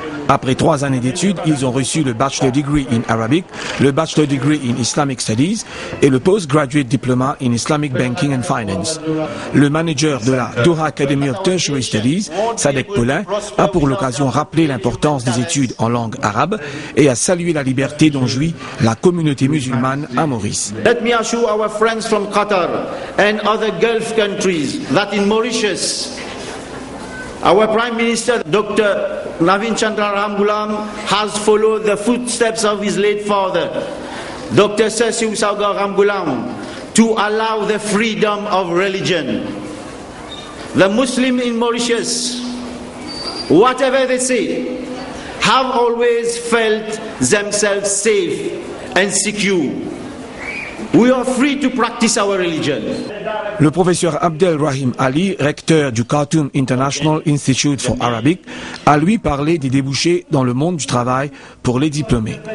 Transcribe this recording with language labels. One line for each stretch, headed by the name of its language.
French: Après 3 années d'études, ils ont reçu le Bachelor Degree in Arabic, le Bachelor Degree in Islamic Studies et le Postgraduate Diploma in Islamic Banking and Finance. Le manager de la Doha Academy of Tertiary Studies, Sadek Paulin, a pour l'occasion rappelé l'importance des études en langue arabe et a salué la liberté dont jouit la communauté musulmane à Maurice.
English: Let me assure our friends from Qatar and other Gulf countries that in Mauritius, our Prime Minister, Dr. Navin Chandra Ramgoolam, has followed the footsteps of his late father, Dr. Sir Siu Saugar Ramgoolam, to allow the freedom of religion. The Muslims in Mauritius, whatever they say, have always felt themselves safe and secure. We are free to practice our religion.
French: Le professeur Abdel Rahim Ali, recteur du Khartoum International Institute for Arabic, a lui parlé des débouchés dans le monde du travail pour les diplômés.